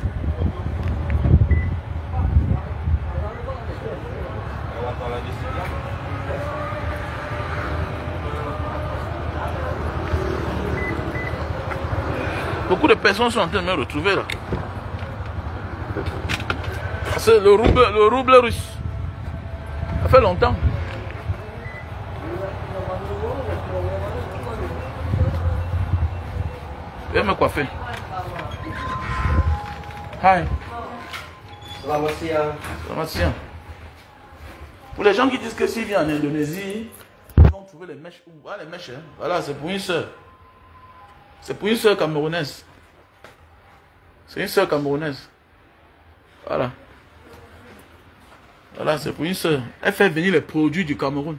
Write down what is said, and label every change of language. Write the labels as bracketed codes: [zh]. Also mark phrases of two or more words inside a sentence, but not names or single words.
[fr] Beaucoup de personnes sont en train de me retrouver là. C'est le rouble russe. Ça fait longtemps. Je vais me coiffer. [id] Hi. Selamat siang. [fr] Pour les gens qui disent que s'ils viennent en Indonésie, ils vont trouver les mèches. Ah, les mèches, hein. Voilà, c'est pour une soeur. C'est pour une soeur camerounaise. C'est une soeur camerounaise. Voilà. Voilà, c'est pour une soeur. Elle fait venir les produits du Cameroun.